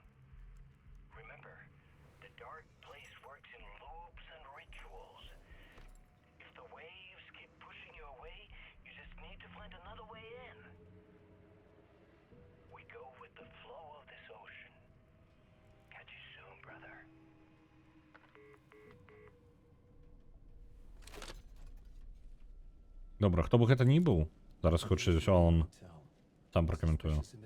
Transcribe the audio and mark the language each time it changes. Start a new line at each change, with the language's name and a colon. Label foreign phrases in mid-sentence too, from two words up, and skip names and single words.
English: Remember, the dark place works in loops and rituals. If the waves keep pushing you away, you just need to find another way in. We go with the flow of this ocean. Catch you soon, brother.
Belarusian: Добра, хто бы гэта ні быў, зараз хутчэй за ўсё он сам пракаментуе.